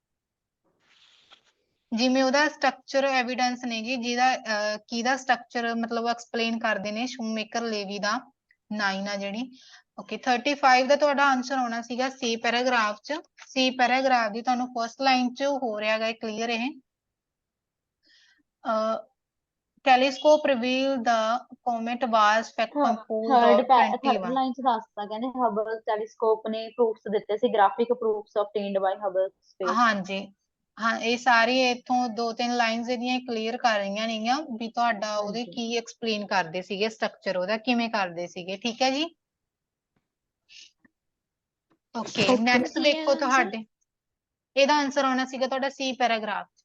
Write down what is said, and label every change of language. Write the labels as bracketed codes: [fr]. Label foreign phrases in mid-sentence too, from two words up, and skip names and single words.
[pa] ਜਿਵੇਂ ਉਹਦਾ ਸਟਰਕਚਰ ਐਵੀਡੈਂਸ ਨੇ ਜੀ, ਜਿਹਦਾ ਕਿਹਦਾ ਸਟਰਕਚਰ ਮਤਲਬ ਐਕਸਪਲੇਨ ਕਰਦੇ ਨੇ ਸ਼ੂਮੇਕਰ ਲੇਵੀ ਦਾ 9 ਆ ਜਿਹੜੀ। ਓਕੇ 35 ਦਾ ਤੁਹਾਡਾ ਆਨਸਰ ਆਉਣਾ ਸੀਗਾ ਸੀ ਪੈਰਾਗ੍ਰਾਫ ਚ। ਸੀ ਪੈਰਾਗ੍ਰਾਫ ਦੀ ਤੁਹਾਨੂੰ [en] first line [pa] ਚ ਹੋ ਰਿਹਾ ਹੈਗਾ ਕਲੀਅਰ ਇਹ। [en] telescope revealed the comet was composed of 21 third line [pa] ਚ ਦੱਸਤਾ ਕਹਿੰਦੇ ਹਬਲ ਟੈਲੀਸਕੋਪ ਨੇ ਪ੍ਰੂਫਸ ਦਿੱਤੇ ਸੀ, [en] graphic proofs obtained by Hubble Space. [pa] ਹਾਂਜੀ ਹਾਂ, ਇਹ ਸਾਰੀ ਇੱਥੋਂ 2-3 ਲਾਈਨਸ ਇਹਦੀਆਂ ਕਲੀਅਰ ਕਰ ਰਹੀਆਂ ਨੇਗੀਆਂ ਵੀ ਤੁਹਾਡਾ ਉਹਦੇ ਕੀ ਐਕਸਪਲੇਨ ਕਰਦੇ ਸੀਗੇ, ਸਟਰਕਚਰ ਉਹਦਾ ਕਿਵੇਂ ਕਰਦੇ ਸੀਗੇ। ਠੀਕ ਹੈ ਜੀ। [en] okay next [pa] ਦੇਖੋ ਤੁਹਾਡੇ, ਇਹਦਾ ਆਨਸਰ ਆਉਣਾ ਸੀਗਾ ਤੁਹਾਡਾ ਸੀ ਪੈਰਾਗ੍ਰਾਫ।